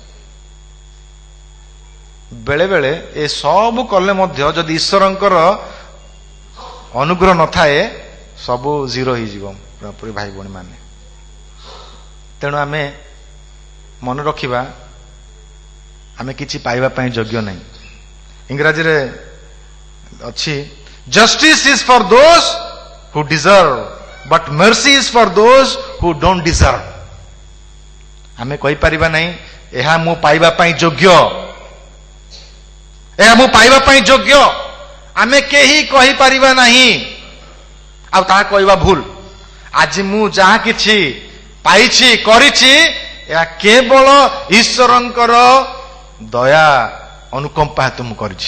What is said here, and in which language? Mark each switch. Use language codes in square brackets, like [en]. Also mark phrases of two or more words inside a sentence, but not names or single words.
[or] ବେଳେ ବେଳେ ଏ ସବୁ କଲେ ମଧ୍ୟ ଯଦି ଈଶ୍ୱରଙ୍କର ଅନୁଗ୍ରହ ନଥାଏ, ସବୁ ଜିରୋ ହେଇଯିବ ପୁରାପୁରି ଭାଇ ଭଉଣୀ ମାନେ। ତେଣୁ ଆମେ ମନେ ରଖିବା, ଆମେ କିଛି ପାଇବା ପାଇଁ ଯୋଗ୍ୟ ନାହିଁ। ଇଂରାଜୀରେ ଅଛି, [en] justice is for those who deserve, but mercy is for those who don't deserve. [or] ଆମେ କହିପାରିବା ନାହିଁ ଏହା ମୁଁ ପାଇବା ପାଇଁ ଯୋଗ୍ୟ, ଏହା ମୁଁ ପାଇବା ପାଇଁ ଯୋଗ୍ୟ। ଆମେ କେହି କହିପାରିବା ନାହିଁ, ଆଉ ତାହା କହିବା ଭୁଲ। ଆଜି ମୁଁ ଯାହା କିଛି ପାଇଛି, କରିଛି, ଏହା କେବଳ ଈଶ୍ୱରଙ୍କର ଦୟା ଅନୁକମ୍ପା ହେତୁ ମୁଁ କରିଛି।